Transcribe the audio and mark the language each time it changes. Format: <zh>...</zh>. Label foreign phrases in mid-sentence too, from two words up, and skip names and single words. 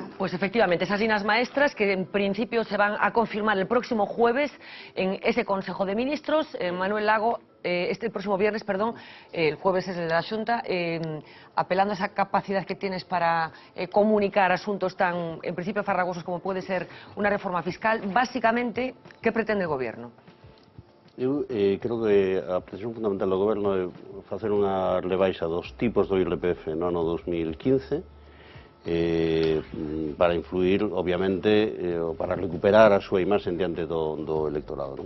<es>Pues efectivamente, esas líneas maestras que en principio se van a confirmar el próximo jueves en ese Consejo de Ministros. Manuel Lago, este próximo viernes, el jueves es el de la Xunta, apelando a esa capacidad que tienes para comunicar asuntos tan, en principio, farragosos como puede ser una reforma fiscal. Básicamente, ¿qué pretende el Goberno?</es> <gl>Eu creo que a presión fundamental do Goberno é facer unha rebaixa dos tipos do IRPF no ano 2015 para influir, obviamente, para recuperar a súa imaxe diante do electorado, non?</gl>